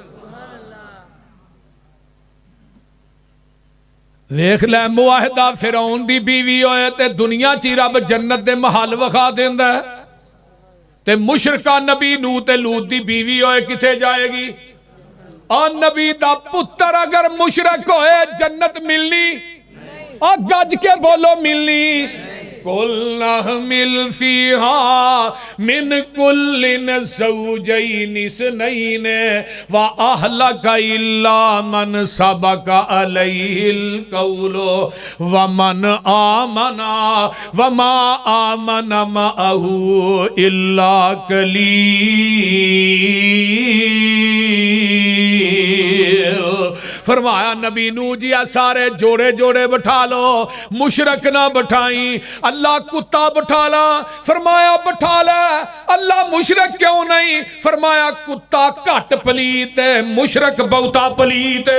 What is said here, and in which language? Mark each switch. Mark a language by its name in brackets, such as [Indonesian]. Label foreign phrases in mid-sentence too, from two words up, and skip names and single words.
[Punjabi] ویکھ لے موحدہ فرعون دی بیوی ہووے تے دنیا چ رب جنت دے محل وکھا دیندا ہے تے مشرکہ نبی نوح تے لوط دی بیوی ہووے کتھے جائے گی? اور نبی دا پتر اگر مشرک ہووے جنت ملنی? اور گج کے بولو ملنی? [Arabic] قل احمل فيها من كل زوجين اثنين وأهلك إلا من سبق عليه القول ومن آمن وما آمن معه إلا قليل. [Punjabi] فرمایا نبی نوح جی سارے جوڑے جوڑے بٹھا لو، مشرک نہ بٹھائی. اللہ کتا بٹھا لاں، فرمایا بٹھا لا. اللہ مشرک کیوں نہیں؟ فرمایا کتا گھٹ پلیت ہے، مشرک بہتا پلیت ہے.